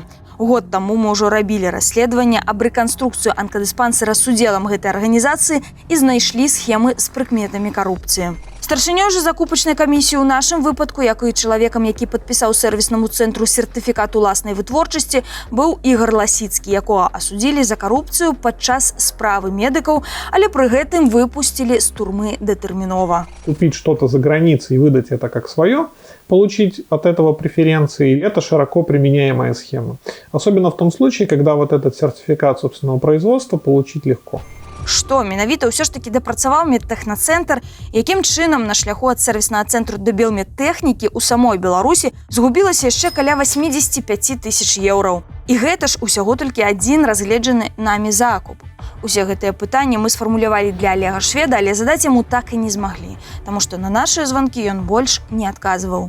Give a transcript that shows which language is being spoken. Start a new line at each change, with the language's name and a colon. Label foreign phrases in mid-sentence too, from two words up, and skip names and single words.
Belarusian: Год таму мы ўжо рабілі расследаванне аб рэканструкцыю анкадыспансера з удзелам гэтай арганізацыі і знайшлі схемы з прыкметамі карупцыі. Старшынёй жа закупачнай камісіі ў нашым выпадку, як і чалавекам, які падпісаў сервіснаму цэнтру сертыфікат уласнай вытворчасці, быў Ігор Ласіцкі, якога асудзілі за карупцыю падчас справы медыкаў, але пры гэтым выпусцілі з турмы датэрмінова.
Russian: Купить что-то за границей и выдать это как свое, получить от этого преференции – это широко применяемая схема. Особенно в том случае, когда вот этот сертификат собственного производства получить легко.
Belarusian: Што менавіта ўсё ж такі дапрацаваў медтэхнацэнтр, якім чынам на шляху ад сервіснага цэнтру да Белмедтэхнікі ў самой Беларусі згубілася яшчэ каля 85 тысяч еўраў. І гэта ж усяго толькі адзін разгледжаны намі закуп. Усе гэтыя пытанні мы сфармулявалі для Олега Шведа, але задаць яму так і не змаглі, таму што на нашыя званкі ён больш не адказваў.